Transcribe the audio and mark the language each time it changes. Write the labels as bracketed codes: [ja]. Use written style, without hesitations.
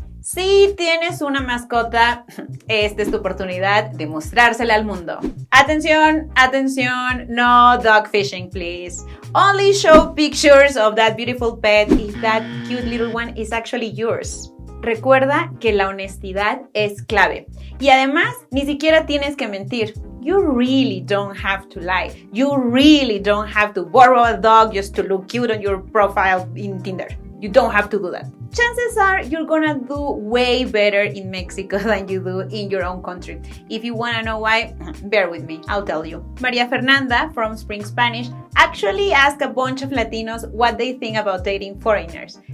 [es] Si tienes una mascota, esta es tu oportunidad de mostrársela al mundo. Atención, [en] no dog fishing, please. Only show pictures of that beautiful pet if that cute little one is actually yours. [es] Recuerda que la honestidad es clave. Y además, ni siquiera tienes que mentir. [en] You really don't have to lie. You really don't have to borrow a dog just to look cute on your profile in Tinder. You don't have to do that. Chances are you're gonna do way better in Mexico than you do in your own country. If you wanna know why, bear with me, I'll tell you. Maria Fernanda from Spring Spanish actually asked a bunch of Latinos what they think about dating foreigners.